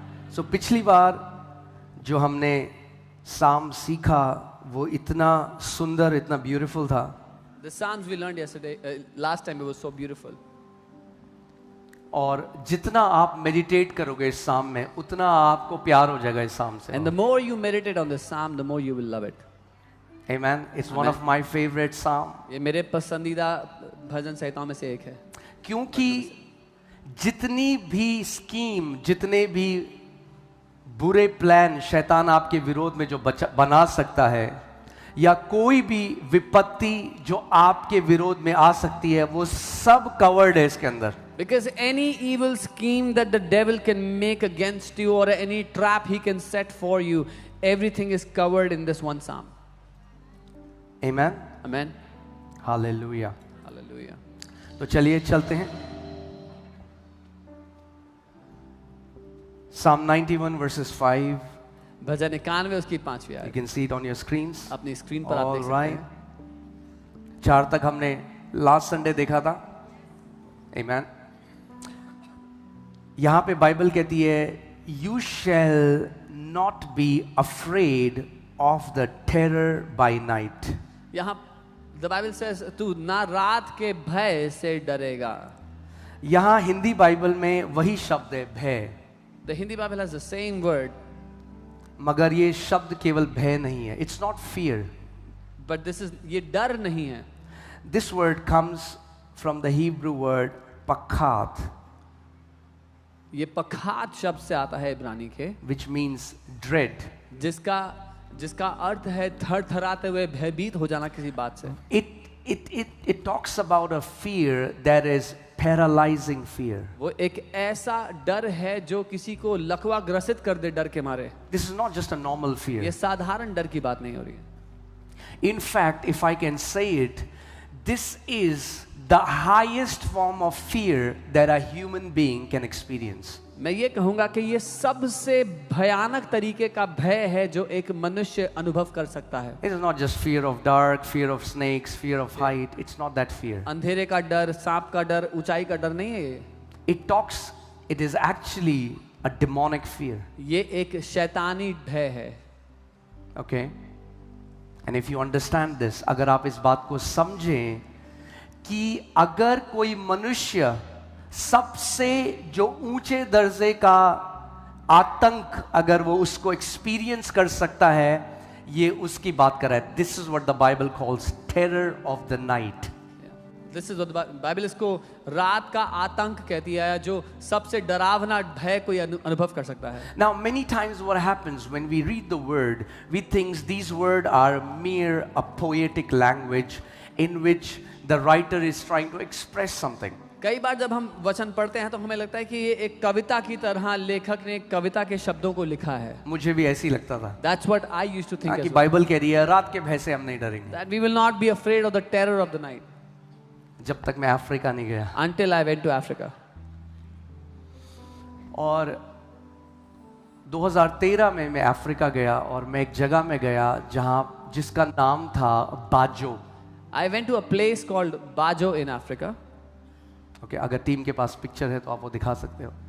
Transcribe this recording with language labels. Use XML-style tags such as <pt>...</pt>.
<hi>So पिछली बार जो हमने साम सीखा वो इतना सुंदर, इतना ब्यूटीफुल था।</hi> <en>The Psalms we learned yesterday, last time, it was so beautiful.</en> <hi>और जितना आप मेडिटेट करोगे इस साम में उतना आपको प्यार हो जाएगा इस साम से।</hi> <en>And the more you meditate on this Psalm, the more you will love it. Amen. It's one Amen. of my favorite psalm.</en> <hi>ये मेरे पसंदीदा भजन संहिताओं में से एक है। क्योंकि जितनी भी स्कीम, जितने भी बुरे प्लान शैतान आपके विरोध में जो बना सकता है, या कोई भी विपत्ति जो आपके विरोध में आ सकती है, वो सब कवर्ड है इसके अंदर.</hi> <en>Because any evil scheme that the devil can make against you or any trap he can set for you, everything is covered in this one psalm. Amen. Amen. Hallelujah. Hallelujah.</en> <hi>तो चलिए चलते हैं.</hi> <en>Psalm 91 verses 5.</en> <hi>भजन 91 उसकी 5वीं</hi> <en>You</en> <hi>आयत.</hi> <en>can see it on your screens.</en> <hi>अपनी screen पर आप</hi> <en>All</en> <hi>देख सकते</hi> <en>right.</en> <hi>हैं. 4 तक हमने लास्ट संडे देखा था. Amen. यहां पे बाइबल कहती है,</hi> <en>You shall not be afraid of the terror by night.</en> <hi>यहाँ</hi> <en>the Bible says</en> <hi>तू ना रात के भय से डरेगा. यहां हिंदी बाइबल में वही शब्द है, भय.</hi> <en>The Hindi Bible has the same word,</en> <hi>मगर ये शब्द केवल भय नहीं है.</hi> <en>It's not fear. but this is</en> <hi>ये डर नहीं है.</hi> <en>This word comes from the Hebrew word pakat,</en> <hi>ये पखात शब्द से आता है इब्रानी के,</hi> <en>which means dread.</en> <hi>जिसका अर्थ है थरथराते हुए भयभीत हो जाना किसी बात से.</hi> <en>It talks about a fear that is paralyzing fear.</en> <hi>वो एक ऐसा डर है जो किसी को लकवा ग्रसित कर दे डर के मारे.</hi> <en>This is not just a normal fear.</en> <hi>ये साधारण डर की बात नहीं हो रही है.</hi> <en>In fact, if I can say it, this is the highest form of fear that a human being can experience.</en> <hi>मैं ये कहूंगा कि ये सबसे भयानक तरीके का भय है जो एक मनुष्य अनुभव कर सकता है.</hi> <en>It is not just fear of dark, fear of snakes, fear of height. It's not that fear.</en> <hi>अंधेरे का डर, सांप का डर, ऊंचाई का डर नहीं है ये.</hi> <en>It is actually a demonic fear.</en> <hi>ये एक शैतानी भय है.</hi> <en>Okay? And if you understand this,</en> <hi>अगर आप इस बात को समझें कि अगर कोई मनुष्य सबसे जो ऊंचे दर्जे का आतंक अगर वो उसको एक्सपीरियंस कर सकता है, ये उसकी बात कर रहा है.</hi> <en>This is what the Bible calls terror of the night. This is</en> <hi>Bible इसको रात का आतंक कहती है, जो सबसे डरावना भय कोई अनुभव कर सकता है.</hi> <en>Now many times what happens when we read the word, we think these words are mere a poetic language in which the writer is trying to express something.</en> <hi>कई बार जब हम वचन पढ़ते हैं तो हमें लगता है कि ये एक कविता की तरह लेखक ने कविता के शब्दों को लिखा है. मुझे भी ऐसे ही लगता था.</hi> <en>That's what I used to think as</en> <hi>कि</hi> <en>well.</en> <hi>बाइबल कह रही है रात के भय से हम नहीं डरेंगे.</hi> <en>That we will not be afraid of the terror of the night.</en> <hi>जब तक मैं अफ्रीका नहीं गया.</hi> <en>Until I went to Africa.</en> <hi>और 2013 में मैं अफ्रीका गया और मैं एक जगह में गया जहां जिसका नाम था बाजो.</hi> <en>I went to a place called Bajo in Africa.</en> <hi>Okay, अगर टीम के पास पिक्चर है तो आप वो दिखा सकते हो.</hi>